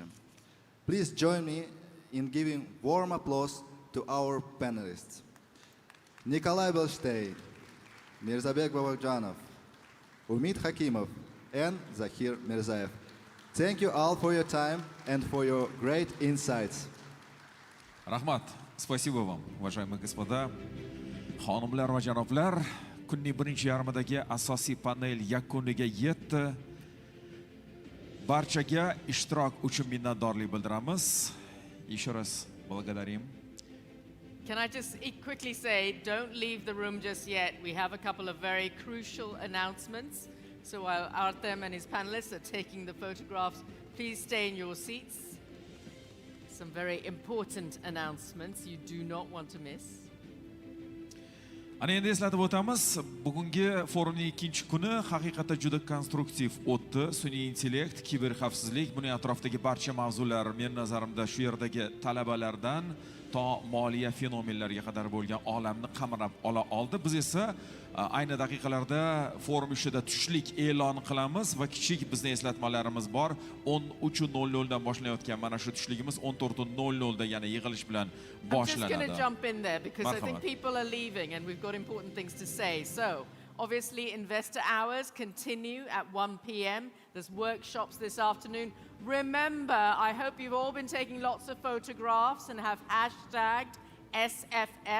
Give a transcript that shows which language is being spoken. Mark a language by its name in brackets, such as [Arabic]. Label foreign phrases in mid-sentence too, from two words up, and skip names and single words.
[English] Please join me in giving warm applause to our panelists. Nikolai Belstein, Mirzabek Babakjanov, Umid Hakimov, and Zahir Mirzaev. Thank you all for your time and for your great insights. [Uzbek] Rahmat, [Russian] спасибо вам, уважаемые господа, [Uzbek] xonimlar va janoblar. Kunning birinchi yarmidagi asosiy panel yakuniga yetdi. Barchaga ishtirok uchun minnatdorlik bildiramiz. [Russian] Еще раз благодарим. [English] Can I just quickly say, don't leave the room just yet. We have a couple of very crucial announcements. So while Artem and his panelists are taking the photographs, please stay in your seats. Some very important announcements you do not want to miss. [Uzbek] Ana endi eslatib o'tamiz, bugungi forumning ikkinchi kuni haqiqatda juda konstruktiv o'tdi. Sun'iy intellekt, kiberxavfsizlik, buning atrofidagi barcha mavzular men nazarimda shu yerdagi talabalardan to moliya fenomenlariga qadar bo'lgan olamni qamrab ola oldi. Biz esa ayni daqiqalarda forum ishida tushlik e'lon qilamiz va kichik bizning eslatmalarimiz bor. 13:00 dan boshlanayotgan mana shu tushligimiz 14:00 da yana yig'ilish bilan boshlanadi. [English] I'm just going to jump in there because I think people are leaving and we've got important things to say. So, obviously, investor hours continue at 1 p.m. There's workshops this afternoon. Remember, I hope you've all been taking lots of photographs and have hashtagged SFF.